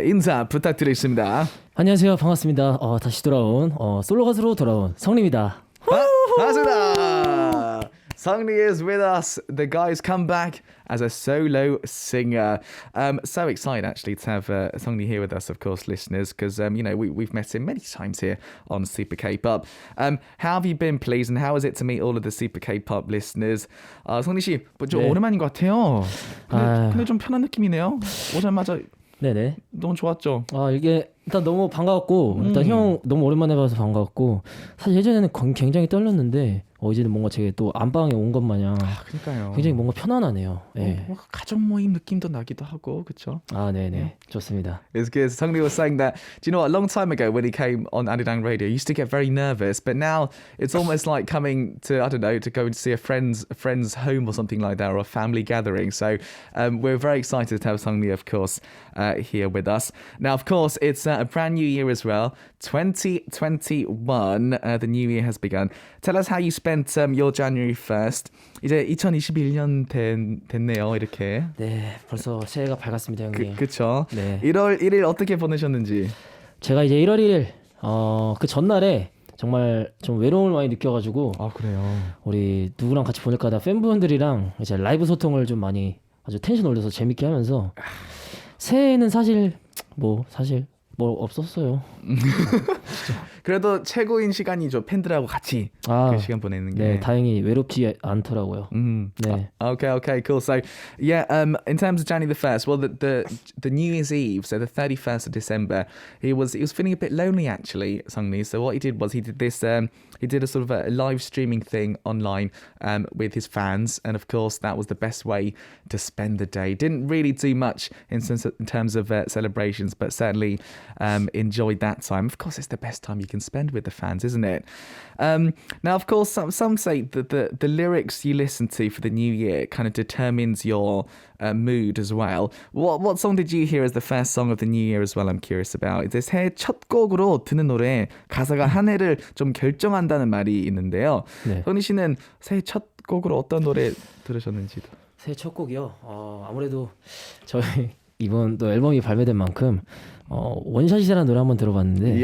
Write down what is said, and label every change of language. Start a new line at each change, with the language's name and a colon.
Korean: 인사 부탁드리겠습니다. 안녕하세요. 반갑습니다. 다시 돌아온 솔로 가수로 돌아온 성리입니다. 반갑습니다.
English: Seongri is with us. The guy's come back as a solo singer. So excited actually to have Seongri here with us, of course, listeners, because we've met him many times here on Super K-pop. How have you been, please, and how is it to meet all of the Super K-pop listeners?
Korean: 성리 씨, 좀 네. 오랜만인 것 같아요. 근데 좀 편한 느낌이네요. 오자마자 네네. 너무 좋았죠. 이게 일단 너무 반가웠고 일단 형 너무 오랜만에 봐서 반가웠고 사실 예전에는 굉장히 떨렸는데 이제는 뭔가 제가 또 안방에 온 것 마냥 그러니까요. 굉장히 뭔가 편안하네요. 네. 가족 모임 느낌도 나기도 하고, 그렇죠? 네네. 좋습니다.
English: It's good. Seongri was saying that, do you know what, a long time ago when he came on Arirang radio, he used to get very nervous, but now it's almost like coming to, I don't know, to go and see a friend's home or something like that, or a family gathering. So we're very excited to have Seongri, of course, here with us. Now, of course, it's a brand new year as well, 2021. The new year has begun. Tell us how you spent your January 1st.
Korean: 이제 2021년 됐네요, 이렇게. 네, 벌써 새해가 밝았습니다, 형님. 그쵸? 네. 1월 1일 어떻게 보내셨는지. 제가 이제 1월 1일 그 전날에 정말 좀 외로움을 많이 느껴가지고 그래요. 우리 누구랑 같이 보낼까 하다 팬분들이랑 이제 라이브 소통을 좀 많이 아주 텐션 올려서 재밌게 하면서 새해에는 사실 뭐 없었어요. 그래도 최고인 시간이죠. 팬들하고 같이 그 시간 보내는 게. 네, 다행히 외롭지 않더라고요. 네.
English: Okay, cool. So, yeah, in terms of January the 1st, well, the New Year's Eve, so the 31st of December, he was feeling a bit lonely actually, Seongri. So what he did was he did a sort of a live streaming thing online with his fans, and of course that was the best way to spend the day. Didn't really do much in terms of celebrations, but certainly enjoyed that time. Of course, it's the best time you can spend with the fans, isn't it? Now, of course, some say that the lyrics you listen to for the new year kind of determines your mood as well. What song did you hear as the first song of the new year as well? I'm curious about.
Korean: 이제 새해 첫 곡으로 듣는 노래 가사가 한 해를 좀 결정한다는 말이 있는데요. 네. 선희 씨는 새해 첫 곡으로 어떤 노래 들으셨는지도. 새해 첫 곡이요. 아무래도 저희 이번 또 앨범이 발매된 만큼 원샷이라는 노래 한번 들어봤는데